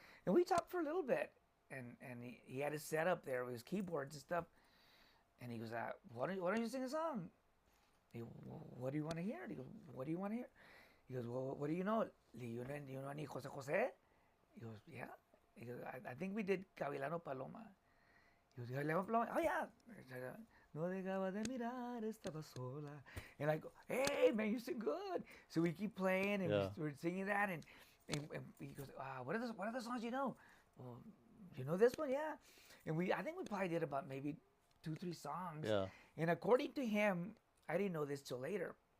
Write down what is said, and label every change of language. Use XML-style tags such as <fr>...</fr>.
<en>And we talked for a little bit, and he had his setup there with his keyboards and stuff. And he goes, why don't you sing a song? He goes, well, what do you want to hear? He goes, what do you want to hear? He goes, well, what do you know? You know any Jose Jose? He goes, yeah. He goes, I think we did Gavilano Paloma. He goes, Gavilano Paloma? Oh, yeah.</en> <es>No dejaba de mirar, estaba sola.</es> <en>And I go, hey, man, you sing good. So we keep playing, and we're singing that, and he goes, what are the songs you know? Well, you know this one? Yeah. And I think we probably did about maybe 2-3 songs. Yeah. And according to him, I didn't know this till later.</en>